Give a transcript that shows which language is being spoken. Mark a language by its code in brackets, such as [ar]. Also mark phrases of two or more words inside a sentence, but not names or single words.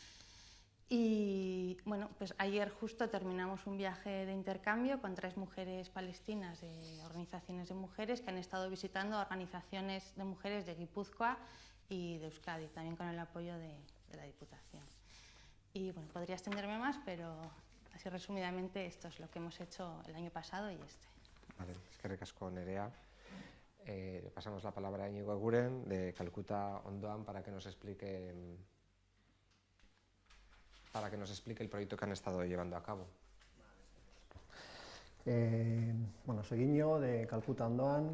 [es] Y bueno, pues ayer justo terminamos un viaje de intercambio con 3 mujeres palestinas de organizaciones de mujeres que han estado visitando organizaciones de mujeres de Guipúzcoa y de Euskadi, también con el apoyo de la Diputación. Y bueno, podría extenderme más, pero así resumidamente esto es lo que hemos hecho el año pasado y este. Vale, [eu] eskerrik asko, Nerea. [es] Pasamos la palabra a Íñigo Eguren, de Calcuta Ondoan, para que nos explique el proyecto que han estado llevando a cabo. Bueno, soy Íñigo, de Calcuta Ondoan.